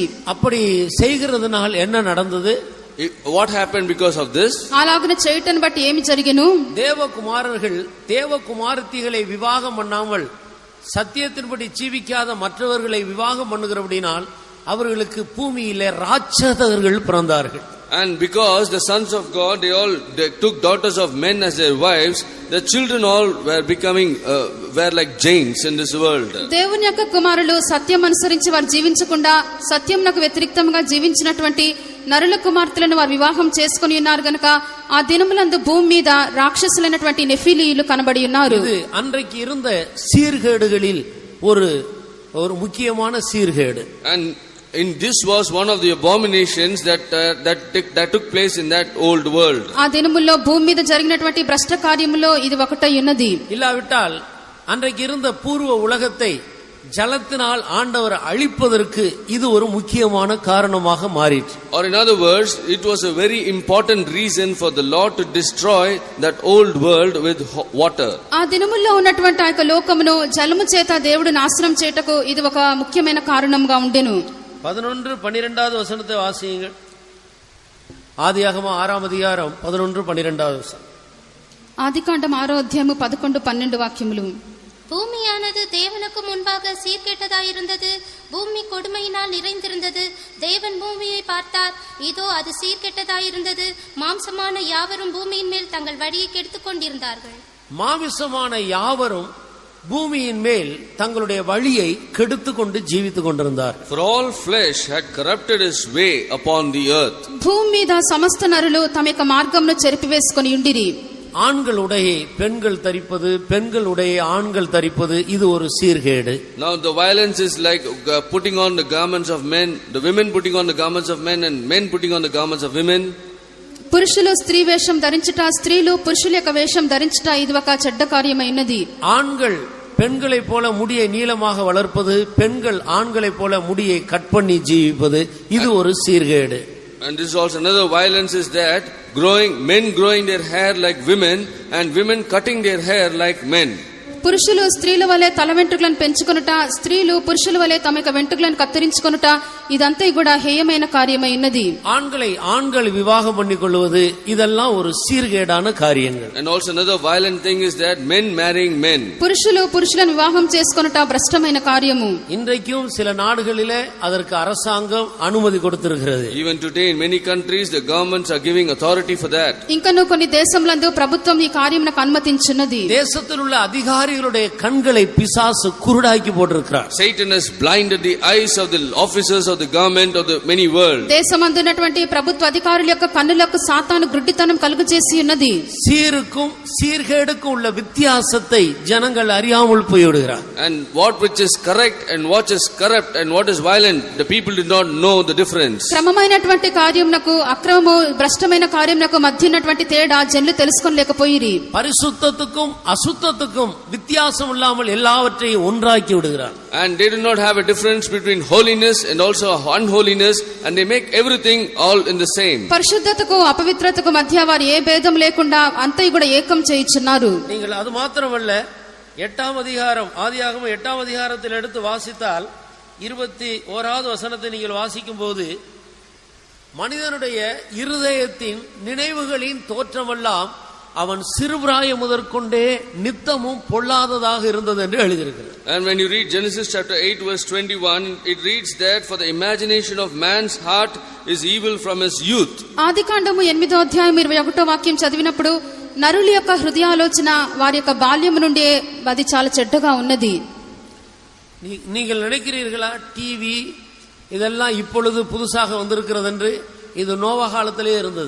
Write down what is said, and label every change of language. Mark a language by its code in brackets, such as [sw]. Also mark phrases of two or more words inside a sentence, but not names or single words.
[ta] அப்படி செய்கிறதுனால் என்ன நடந்தது? [en] What happened because of this? [te] అలాగనే చేయటను బట్టి ఏమి జరిగెను? [ta] தேவகுமாரர்கள் தேவகுமாரத்திகளை விவாகம் பண்ணாமல் சத்தியத்தின்படி ஜீவிக்காத மற்றவர்களை விவாகம் பண்ணுகிறபடினால் அவர்களுக்கு பூமியிலே ராட்சதர்கள் பிறந்தார்கள். [en] And because the sons of God, they took daughters of men as their wives, the children all were becoming, were like giants in this world. [te] దేవుని యొక్క కుమారులు సత్యం అనుసరించి వారు జీవించకుండా సత్యంనకు వ్యతిరేక్తంగా జీవించినటువంటి నరుల కుమార్తెలను వారు వివాహం చేసుకుని ఉన్నారు గనుక ఆ దినములందు భూమి మీద రాక్షసులైనటువంటి నెఫిలీయులు కనబడి ఉన్నారు. [ta] இது அன்றைக்கு இருந்த சீர்கேடுகளில் ஒரு முக்கியமான சீர்கேடு. [en] And in this was one of the abominations that took place in that old world. [te] ఆ దినముల్లో భూమి మీద జరిగినటువంటి భ్రష్ట కార్యములో ఇది ఒకటై ఉన్నది. [ta] இல்லாவிட்டால் அன்றைக்கு இருந்த பூர்வ உலகத்தை ஜலத்தினால் ஆண்டவர் அழிப்பதற்கு இது ஒரு முக்கியமான காரணமாக மாறிற்று. [en] Or in other words, it was a very important reason for the Lord to destroy that old world with water. [te] ఆ దినముల్లో ఉన్నటువంటి ఆ యొక్క లోకమును జలము చేత దేవుడు నాశనం చేయుటకు ఇది ఒక ముఖ్యమైన కారణంగా ఉండెను. [ta] 11-12 வசனத்தை வாசியுங்கள். ஆதியாகமம் 6ஆம் அதிகாரம் 11-12 வசனம். [te] ఆదికాండం 6వ అధ్యాయము 11-12 వాక్యములు. [ta] பூமியானது தேவனுக்கு முன்பாக சீர்கெட்டதாயிருந்தது, பூமி கொடுமையினால் நிறைந்திருந்தது. தேவன் பூமியை பார்த்தார், இதோ அது சீர்கெட்டதாயிருந்தது, மாம்சமான யாவரும் பூமியின் மேல் தங்கள் வழியை கெடுத்துக் கொண்டிருந்தார்கள். மாமிசமான யாவரும் பூமியின் மேல் தங்களுடைய வழியை கெடுத்துக் கொண்டு ஜீவித்துக் கொண்டிருந்தார். [en] For all flesh had corrupted his way upon the earth. [te] భూమి మీద సమస్త నరులు తమ యొక్క మార్గమును చెరిపివేసుకొని ఉండిరి. [ta] ஆண்களுடைய பெண்கள் தரிப்பது, பெண்களுடைய ஆண்கள் தரிப்பது, இது ஒரு சீர்கேடு. [en] Now the violence is like putting on the garments of men, the women putting on the garments of men, and men putting on the garments of women. [te] పురుషులు స్త్రీ వేషం ధరించుట, స్త్రీలు పురుషుల యొక్క వేషం ధరించుట ఇది ఒక చెడ్డ కార్యమైనది. [ta] ஆண்கள் பெண்களை போல முடியை நீளமாக வளர்ப்பது, பெண்கள் ஆண்களை போல முடியை கட் பண்ணி ஜீவிப்பது, இது ஒரு சீர்கேடு. [en] And this is also another violence is that men growing their hair like women and women cutting their hair like men. [te] పురుషులు స్త్రీల వలె తల వెంట్రుకలను పెంచుకొనుట, స్త్రీలు పురుషుల వలె తమ యొక్క వెంట్రుకలను కత్తిరించుకొనుట ఇదంతా కూడా హేయమైన కార్యమైనది. [ta] ஆண்களை ஆண்கள் விவாகம் பண்ணிக்கொள்வது இதெல்லாம் ஒரு சீர்கேடான காரியங்கள். [en] And also another violent thing is that men marrying men. [te] పురుషులు పురుషులను వివాహం చేసుకొనుట భ్రష్టమైన కార్యము. [ta] இன்றைக்கும் சில நாடுகளிலே அதற்கு அரசாங்கம் அனுமதி கொடுத்திருக்கிறது. [en] Even today in many countries the governments are giving authority for that. [te] ఇంకను కొన్ని దేశములందు ప్రభుత్వం ఈ కార్యమునకు అనుమతించున్నది. [ta] தேசத்தில் உள்ள அதிகாரிகளுடைய கண்களை பிசாசு குருடாக்கி போட்டிருக்கிறார். [en] Satan has blinded the eyes of the officers of the government of the many world. [te] దేశమందున్నటువంటి ప్రభుత్వ అధికారుల యొక్క కన్నులకు సాతాను గుడ్డితనం కలుగజేసి ఉన్నది. [ta] சீருக்கும் சீர்கேடுக்கும் உள்ள வித்தியாசத்தை ஜனங்கள் அறியாமல் போய்விடுகிறார். [en] And what which is correct and what is corrupt and what is violent, the people did not know the difference. [te] క్రమమైనటువంటి కార్యమునకు అక్రమము భ్రష్టమైన కార్యమునకు మధ్య ఉన్నటువంటి తేడా జనులు తెలుసుకోలేకపోయిరి. [ta] பரிசுத்தத்துக்கும் அசுத்தத்துக்கும் வித்தியாசம் இல்லாமல் எல்லாவற்றையும் ஒன்றாக்கி விடுகிறார். [en] And they do not have a difference between holiness and also unholiness, and they make everything all in the same. [te] పరిశుద్ధతకు అపవిత్రతకు మధ్య వారు ఏ భేదం లేకుండా అంతయు కూడా ఏకం చేయుచున్నారు. [ta] நீங்கள் அது மாத்திரமல்ல, 8ஆம் அதிகாரம் ஆதியாகமம் 8ஆம் அதிகாரத்தில் எடுத்து வாசித்தால் 21வது வசனத்தை நீங்கள் வாசிக்கும் போது, மனிதனுடைய இருதயத்தின் நினைவுகளின் தோற்றமெல்லாம் அவன் சிறுபிராயம் முதற்கொண்டே நித்தமும் பொல்லாததாக இருந்தது என்று எழுதியிருக்கிறது. [en] And when you read Genesis chapter 8 verse 21, it reads that for the imagination of man's heart is evil from his youth. [te] ఆదికాండము 8వ అధ్యాయం 21వ వాక్యం చదివినప్పుడు నరుల యొక్క హృదయాలోచన వారి యొక్క బాల్యము నుండి అది చాలా చెడ్డగా ఉన్నది. [ta] நீங்கள் நினைக்கிறீர்களா டிவி இதெல்லாம் இப்பொழுது புதுசாக வந்திருக்கிறது என்று? இது நோவா காலத்திலே இருந்தது.